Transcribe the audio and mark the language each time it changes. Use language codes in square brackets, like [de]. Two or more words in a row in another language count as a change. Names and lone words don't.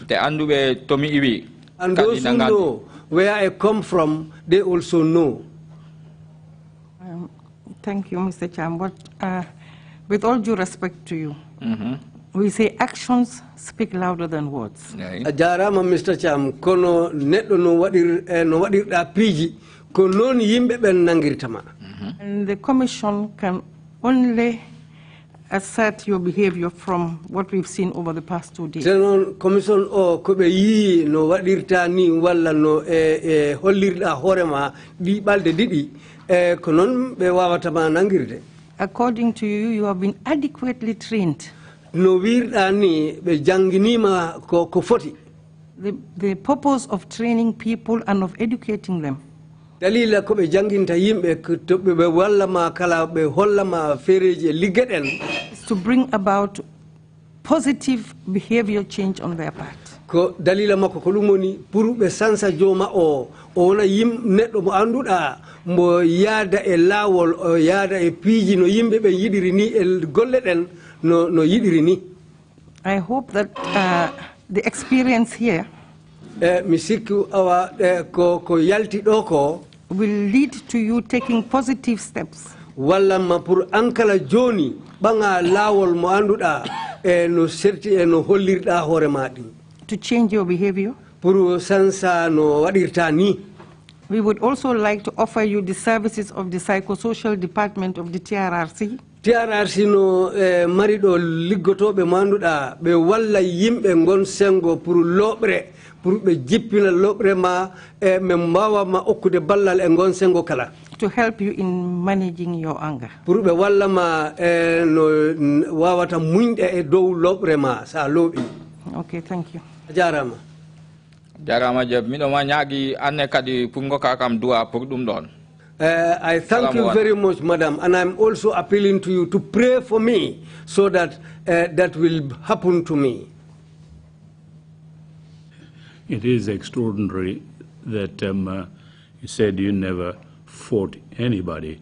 [en] And those who know where I come from, they also know. Thank you, Mr. Cham. But with all due respect to you, we say actions speak louder than words. [ff] Ajarama, Mr. Cham, kono netto no wadir da piji, kono ni yimbe ben nangiritama. [en] And the Commission can only assert your behavior from what we've seen over the past 2 days. [ff] Commission o kobe yi no wadirta ni walla no hollirda horema di balde didi konon be wawata ma nangirde. [en] According to you, you have been adequately trained. [ff] No wirda ni be janginima ko foti. [en] The purpose of training people and of educating them [ff] dalila ko be janginta yimbe to be walla ma kala be holla ma fereje ligeden [en] is to bring about positive behavior change on their part. [ff] Ko dalila makko ko lumoni pour be sansa joma o wona yim neddo mo anduda mo yaada e lawol o yaada e piiji no yimbe be yidiri ni e golle den no yidiri ni. [en] I hope that the experience here [ff] mi sikku awa ko yalti do ko [en] will lead to you taking positive steps. [ff] Walla ma pour ankala joni banga lawol mo anduda no serti no hollirda hore madi [en] to change your behavior. [ff] Pour sansa no wadirta ni. [en] We would also like to offer you the services of the psychosocial department of the TRRC. [ff] TRRC no marido liggotobe manduda be walla yimbe ngon sengo pour lobre pour be jippina lobre ma membawa ma okude ballal e ngon sengo kala [en] to help you in managing your anger. [ff] Pour be walla ma no wawata muinde e dow lobre ma sa lobi. [en] Okay, thank you. [ff] Jarama jeb mi do ma nyaagi anne kadi pour ngoka kam dua pour dum don. [en] I thank you very much, madam, and I'm also appealing to you to pray for me so that that will happen to me. It is extraordinary that you said you never fought anybody.